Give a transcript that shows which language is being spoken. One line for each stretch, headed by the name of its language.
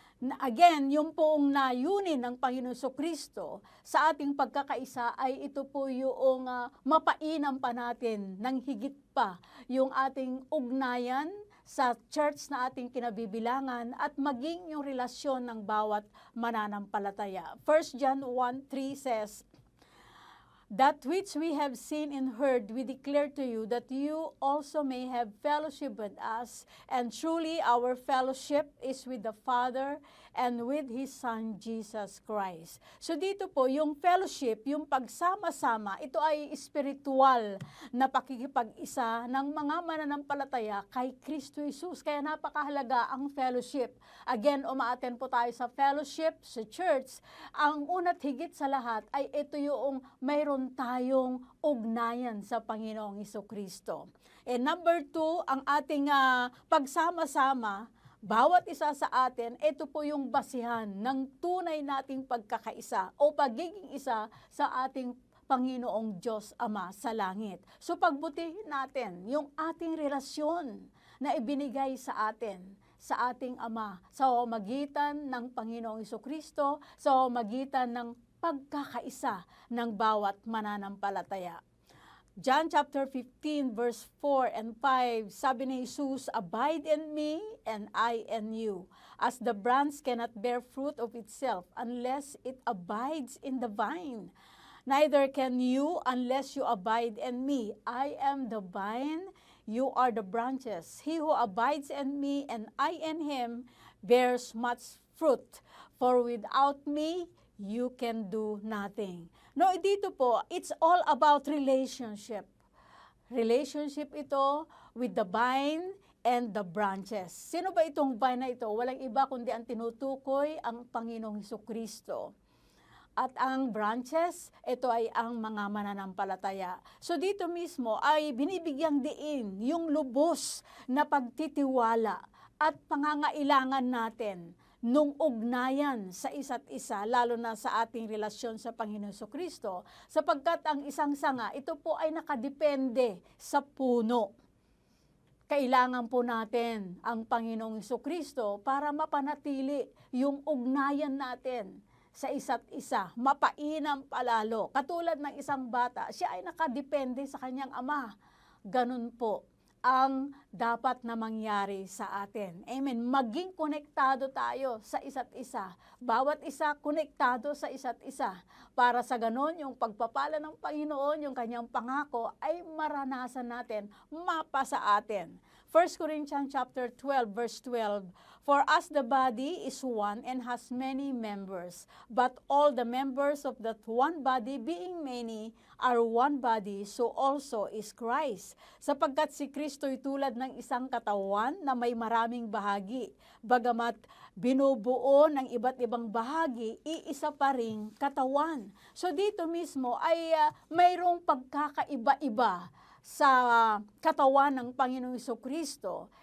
Filipino: Again, yung poong layunin ng Panginoon Kristo sa ating pagkakaisa ay ito po yung mapainam pa natin ng higit pa yung ating ugnayan sa church na ating kinabibilangan at maging yung relasyon ng bawat mananampalataya.
English: 1 John 1:3 says, "That which we have seen and heard, we declare to you, that you also may have fellowship with us. And truly, our fellowship is with the Father and with His Son, Jesus Christ."
Filipino: So dito po, yung fellowship, yung pagsama-sama, ito ay spiritual na pakikipag-isa ng mga mananampalataya kay Kristo Jesus. Kaya napakahalaga ang fellowship. Again, umaattend po tayo sa fellowship, sa church. Ang una't higit sa lahat ay ito yung mayroon tayong ugnayan sa Panginoong Kristo.
English: And number 2,
Filipino: ang ating pagsama-sama, bawat isa sa atin, ito po yung basihan ng tunay nating pagkakaisa o pagiging isa sa ating Panginoong Diyos Ama sa langit. So pagbutihin natin yung ating relasyon na ibinigay sa atin, sa ating Ama, sa magitan ng Panginoong Kristo, sa magitan ng pagkakaisa ng bawat mananampalataya.
English: John chapter 15 verse 4 and 5,
Filipino: sabi ni Jesus,
English: "Abide in me and I in you. As the branch cannot bear fruit of itself unless it abides in the vine, neither can you unless you abide in me. I am the vine, you are the branches. He who abides in me and I in him bears much fruit. For without me, you can do nothing." No,
Filipino: dito po,
English: it's all about relationship. Relationship
Filipino: ito
English: with the vine and the branches.
Filipino: Sino ba itong vine na ito? Walang iba kundi ang tinutukoy ang Panginoong Kristo. At ang branches, ito ay ang mga mananampalataya. So dito mismo ay binibigyang diin yung lubos na pagtitiwala at pangangailangan natin nung ugnayan sa isa't isa, lalo na sa ating relasyon sa Panginoon Kristo, sapagkat ang isang sanga, ito po ay nakadepende sa puno. Kailangan po natin ang Panginoong Kristo para mapanatili yung ugnayan natin sa isa't isa, mapainam palalo. Katulad ng isang bata, siya ay nakadepende sa kanyang ama. Ganun po ang dapat na mangyari sa atin. Amen. Maging konektado tayo sa isa't isa. Bawat isa konektado sa isa't isa. Para sa ganon, yung pagpapala ng Panginoon, yung kanyang pangako, ay maranasan natin, mapa sa atin.
English: 1 Corinthians chapter 12, verse 12, "For as the body is one and has many members, but all the members of that one body, being many, are one body, so also is Christ.
Filipino: Sapagkat si Kristo'y tulad ng isang katawan na may maraming bahagi. Bagamat binubuo ng iba't ibang bahagi, iisa pa ring katawan." So dito mismo ay mayroong pagkakaiba-iba sa katawan ng Panginoong Kristo.